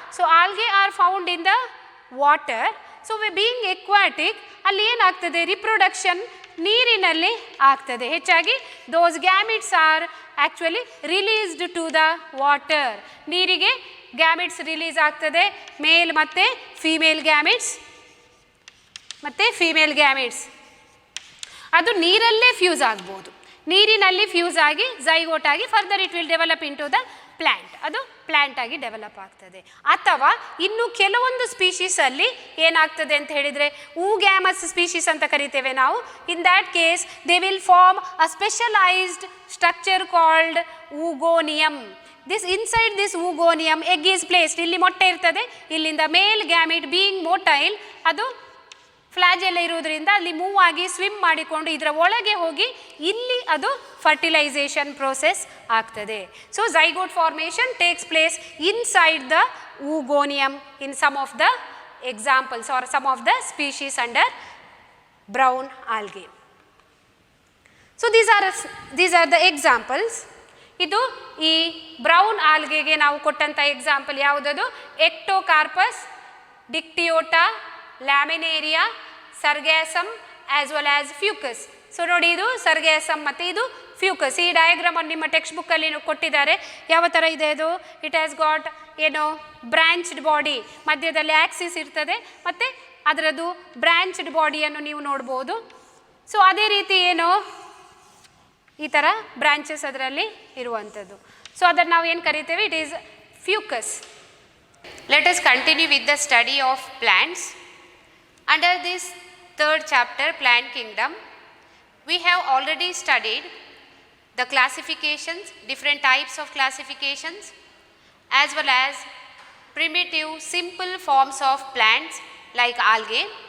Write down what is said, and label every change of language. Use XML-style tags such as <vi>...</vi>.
<en>So algae are found in the water. So being aquatic</en> <kn>ಅಲ್ಲಿ ಏನಾಗ್ತದೆ, reproduction ನೀರಿನಲ್ಲಿ ಆಗ್ತದೆ ಹೆಚ್ಚಾಗಿ.</kn> <en>those gametes are actually released to the water.</en> <kn>ನೀರಿಗೆ gametes release ಆಗ್ತದೆ, ಮೇಲ್ ಮತ್ತು ಫೀಮೇಲ್ gametes ಮತ್ತು ಫೀಮೇಲ್ ಗ್ಯಾಮೆಟ್ಸ್ ಅದು ನೀರಲ್ಲೇ ಫ್ಯೂಸ್ ಆಗ್ಬೋದು. ನೀರಿನಲ್ಲಿ ಫ್ಯೂಸ್ ಆಗಿ ಝೈಗೋಟ್ ಆಗಿ</kn> <en>further it will develop into the plant,</en> <kn>ಅದು ಪ್ಲ್ಯಾಂಟ್ ಆಗಿ ಡೆವಲಪ್ ಆಗ್ತದೆ. ಅಥವಾ ಇನ್ನು ಕೆಲವೊಂದು ಸ್ಪೀಶೀಸಲ್ಲಿ ಏನಾಗ್ತದೆ ಅಂತ ಹೇಳಿದರೆ oogamous ಸ್ಪೀಶೀಸ್ ಅಂತ ಕರಿತೇವೆ ನಾವು.</kn> <en>In that case they will form a specialised structure called oogonium. This inside this oogonium egg is placed.</en> <kn>ಇಲ್ಲಿ ಮೊಟ್ಟೆ ಇರ್ತದೆ, ಇಲ್ಲಿಂದ ಮೇಲ್ ಗ್ಯಾಮೆಟ್</kn> <en>being motile</en> <kn>ಅದು ಫ್ಲಾಜೆಲ್ಲ ಇರೋದ್ರಿಂದ ಅಲ್ಲಿ ಮೂವ್ ಆಗಿ ಸ್ವಿಮ್ ಮಾಡಿಕೊಂಡು ಇದರ ಒಳಗೆ ಹೋಗಿ ಇಲ್ಲಿ ಅದು ಫರ್ಟಿಲೈಸೇಷನ್ ಪ್ರೋಸೆಸ್ ಆಗ್ತದೆ.</kn> <en>So zygote formation takes place inside the oogonium in some of the examples are some of the species under brown algae. So these are the examples.</en> <kn>ಇದು ಈ ಬ್ರೌನ್ ಆಲ್ಗೆಗೆ ನಾವು ಕೊಟ್ಟಂಥ ಎಕ್ಸಾಂಪಲ್ ಯಾವುದದು?</kn> <en>Ectocarpus, Dictyota, Laminaria, Sargassum as well as Fucus.</en> <kn>ಸೊ ನೋಡಿ, ಇದು ಸರ್ಗ್ಯಾಸಮ್ ಮತ್ತು ಇದು ಫ್ಯೂಕಸ್. ಈ ಡಯಾಗ್ರಾಮನ್ನು ನಿಮ್ಮ ಟೆಕ್ಸ್ಟ್ ಬುಕ್ಕಲ್ಲಿ ಕೊಟ್ಟಿದ್ದಾರೆ. ಯಾವ ಥರ ಇದೆ ಅದು?</kn> <en>it has got</en> <kn>ಏನು ಬ್ರ್ಯಾಂಚ್ಡ್ ಬಾಡಿ, ಮಧ್ಯದಲ್ಲಿ ಆ್ಯಕ್ಸಿಸ್ ಇರ್ತದೆ ಮತ್ತು ಅದರದ್ದು ಬ್ರ್ಯಾಂಚ್ಡ್ ಬಾಡಿಯನ್ನು ನೀವು ನೋಡ್ಬೋದು. ಸೊ ಅದೇ ರೀತಿ ಏನು ಈ ಥರ ಬ್ರಾಂಚಸ್ ಅದರಲ್ಲಿ ಇರುವಂಥದ್ದು. ಸೊ ಅದನ್ನು ನಾವು ಏನು ಕರಿತೇವೆ?</kn> <en>It is Fucus. Let us continue with the study of plants. Under this third chapter, Plant Kingdom, we have already studied the classifications, different types of classifications, as well as primitive simple forms of plants like algae.</en>